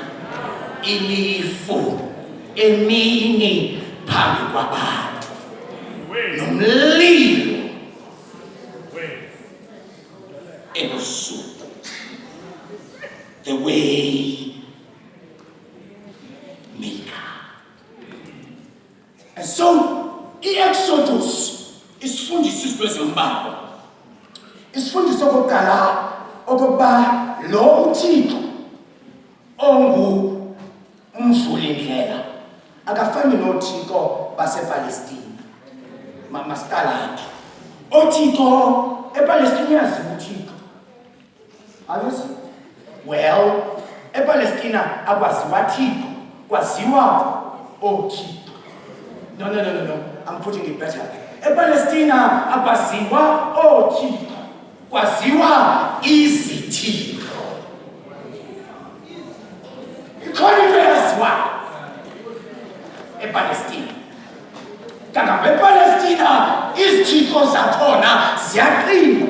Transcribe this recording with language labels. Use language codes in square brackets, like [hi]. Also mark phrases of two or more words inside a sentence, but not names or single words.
[xh] ilifu emini phambi kwabantu nomlilo ebusuku. [en] The way maker. And so, [xh] i-Exodus isifundisa izinto ezimbalwa. Isifundiso okokuqala okokuba lo uThixo umvulindlela akafani noThixo basePalestina. Masiqala oThixo ePalestina yaziwa uThixo. Ayazi? Well, ePalestina akwaziwa Thixo, kwaziwa oThixo. [en] No. I'm putting it better. [xh] ePalestina akwaziwa oThixo, kwaziwa izithixo. Ikhona into eyaziwa ePalestina. Kanti ePalestina izithixo zakhona ziyaqinwa.